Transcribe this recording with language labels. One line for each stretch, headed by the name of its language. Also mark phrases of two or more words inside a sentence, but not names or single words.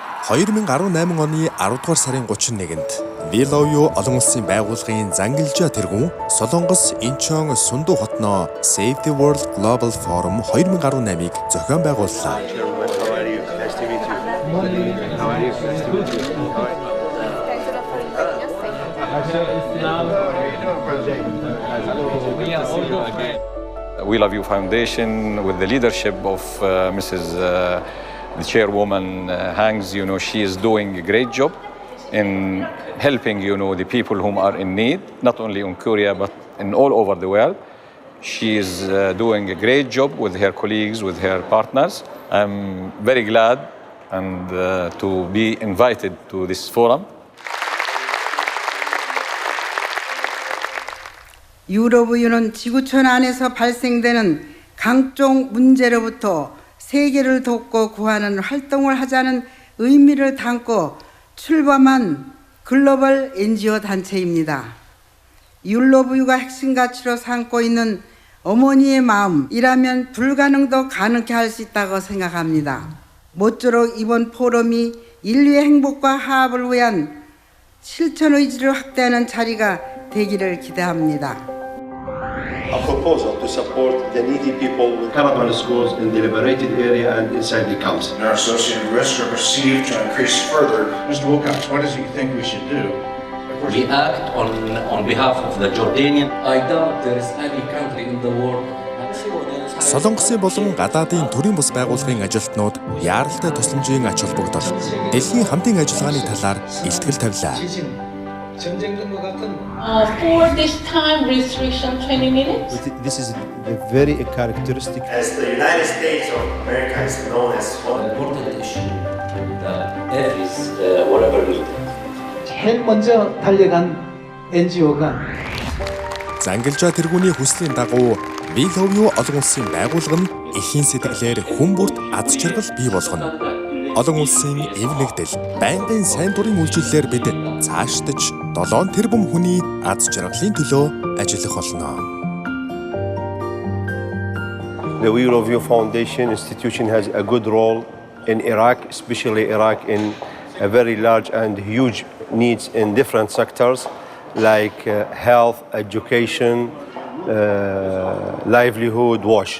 Mongolian: 2018 оны 10 дугаар сарын 31-нд We Love You олон улсын байгууллагын Зангилжаа тэргүүн Солонгос Инчон Сунду хотноо Save the World Global Forum 2018-ыг зохион байгууллаа.
English: We Love You Foundation, with the leadership of Mrs. The chairwoman Hangs, she is doing a great job in helping, the people whom are in need, not only in Korea, but in all over the world. She is doing a great job with her colleagues, with her partners. I'm very glad and to be invited to this forum.
Korean: 유로부유는 지구촌 안에서 발생되는 각종 문제로부터 세계를 돕고 구하는 활동을 하자는 의미를 담고 출범한 글로벌 NGO 단체입니다. 율로부유가 핵심 가치로 삼고 있는 어머니의 마음이라면 불가능도 가능케 할 수 있다고 생각합니다. 모쪼록 이번 포럼이 인류의 행복과 화합을 위한 실천 의지를 확대하는 자리가 되기를 기대합니다.
English: A proposal to support the needy people with Caravan schools in the liberated area and inside the council. Our associated risks are perceived to increase further. Mr. Wilcox, what does he think we should do? We act on behalf of the Jordanian. I doubt there is any country in the world.
Mongolian: Солонгосын болон гадаадын төрийн бус байгууллагын ажилтнууд яаралтай тусламжийн ач холбогдол дэлхийн хамтын ажиллагааны талаар илтгэл тавилаа.
English: For this time restriction 20 minutes. This is a very characteristic. As the United States of America is known as An important issue that is whatever we do.
Korean: 제일 먼저 달려간 NGO가
Mongolian: Зангилжаа тэргүүний хүслийн дагуу We Love You олон улсын байгууллага нь эхийн сэтгэлээр хүн бүрт аз жаргал бий болгоно. Олон улсын эв нэгдэл, байнгын сайн дурын үйлчлэлээр бид цаашдаж 7 тэрбум хүний аз жаргалын төлөө ажиллах болно.
English: The We Love You Foundation institution has a good role in Iraq, especially Iraq in a very large and huge needs in different sectors like health, education, livelihood, wash.